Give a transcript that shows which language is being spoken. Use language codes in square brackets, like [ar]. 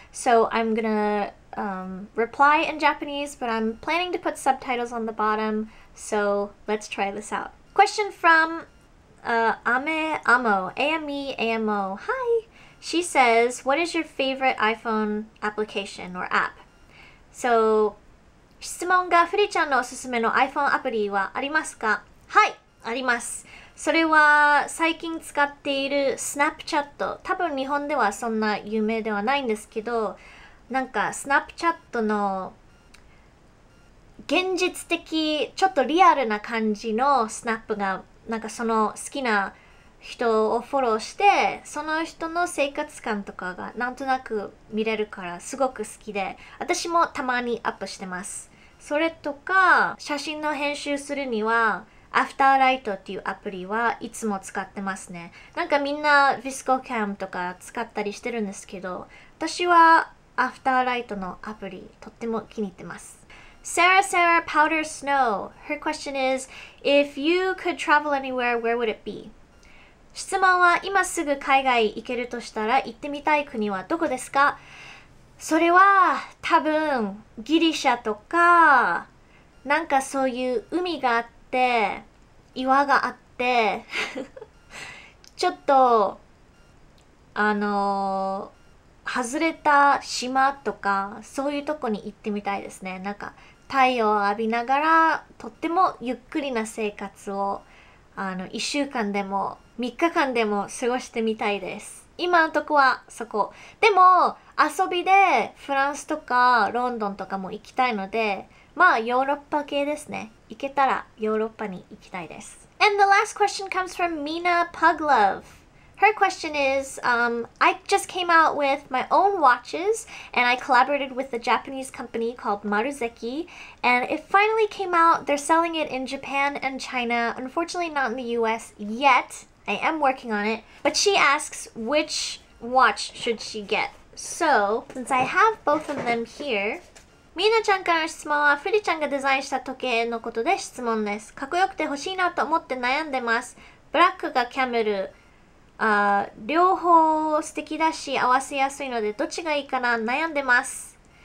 [en] So I'm gonna reply in Japanese, but I'm planning to put subtitles on the bottom. So let's try this out. Question from Ame Amo. AME AMO. Hi. She says, what is your favorite iPhone application or app? [ja] So, 質問がフリちゃんのおすすめの iPhone アプリはありますか？はい、あります。それは最近使っている Snapchat。多分日本ではそんな有名ではないんですけど、なんか Snapchat の現実的、ちょっとリアルな感じのスナップが、なんかその好きな人をフォローして、その人の生活感とかがなんとなく見れるからすごく好きで、私もたまにアップしてます。それとか、写真の編集するには、アフターライトっていうアプリはいつも使ってますね。なんかみんな VSCOCAM とか使ったりしてるんですけど、私はアフターライトのアプリとっても気に入ってます。 [en] Sarah Powder Snow. Her question is, if you could travel anywhere, where would it be? [ja] 質問は今すぐ海外行けるとしたら行ってみたい国はどこですか？それは多分ギリシャとかなんかそういう海があって岩があってちょっと外れた島とかそういうとこに行ってみたいですね。なんか太陽を浴びながらとってもゆっくりな生活を1週間でも3日間でも過ごしてみたいです。今のとこはそこ。でも遊びでフランスとかロンドンとかも行きたいので、まあヨーロッパ系ですね。行けたらヨーロッパに行きたいです。 [en] And the last question comes from Mina Puglove. Her question is, I just came out with my own watches and I collaborated with a Japanese company called Maruzeki and it finally came out. They're selling it in Japan and China. Unfortunately not in the US yet. I am working on it. But she asks which watch should she get. So, since I have both of them here, [ja] みーなちゃんからの質問はフリちゃんがデザインした時計のことで質問です。かっこよくて欲しいなと思って悩んでます。ブラックがキャメル。両方素敵だし合わせやすいのでどっちがいいかな悩んでます。